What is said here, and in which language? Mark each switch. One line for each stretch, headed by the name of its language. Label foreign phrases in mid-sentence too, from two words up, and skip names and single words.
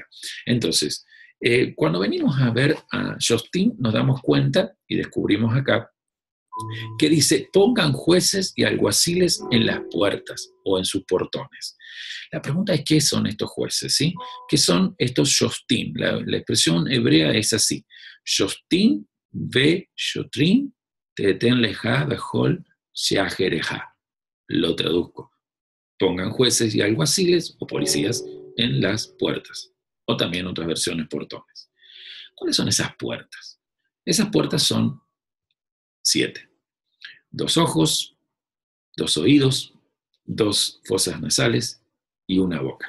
Spanish: Entonces, cuando venimos a ver a Justin, nos damos cuenta y descubrimos acá que dice, pongan jueces y alguaciles en las puertas o en sus portones. La pregunta es, ¿qué son estos jueces? ¿Sí? ¿Qué son estos shoftim? La expresión hebrea es así.
Hebrew: שופטים ושוטרים תתן לך בכל שעריך.
Spanish: Lo traduzco. Pongan jueces y alguaciles o policías en las puertas. O también otras versiones portones. ¿Cuáles son esas puertas? Esas puertas son 7. 2 ojos, 2 oídos, 2 fosas nasales y una boca.